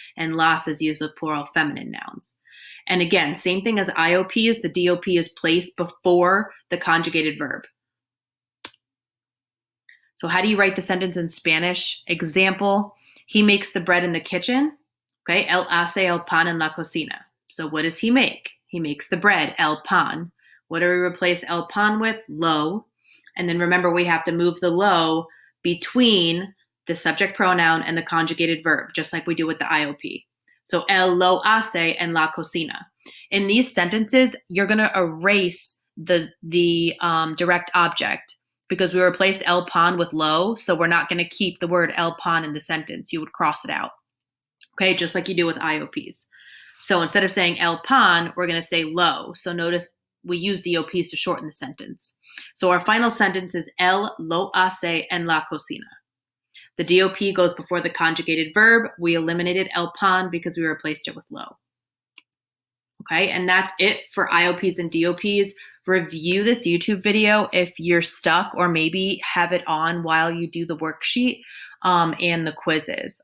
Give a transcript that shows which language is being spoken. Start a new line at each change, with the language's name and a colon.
English: And las is used with plural feminine nouns. And again, same thing as IOPs. The DOP is placed before the conjugated verb. So how do you write the sentence in Spanish? Example, he makes the bread in the kitchen.
Spanish: Okay, él hace el pan en la cocina.
English: So what does he make? He makes the bread, el pan. What do we replace el pan with? Lo. And then remember, we have to move the lo between the subject pronoun and the conjugated verb, just like we do with the IOP.
Spanish: So él lo hace en la cocina.
English: In these sentences, you're going to erase the direct object because we replaced el pan with lo, so we're not going to keep the word el pan in the sentence. You would cross it out. Okay, just like you do with IOPs. So instead of saying el pan, we're going to say lo. So notice we use DOPs to shorten the sentence. So our final sentence is
Spanish: él lo hace en la cocina.
English: The DOP goes before the conjugated verb. We eliminated el pan because we replaced it with lo. Okay, and that's it for IOPs and DOPs. Review this YouTube video if you're stuck, or maybe have it on while you do the worksheet and the quizzes.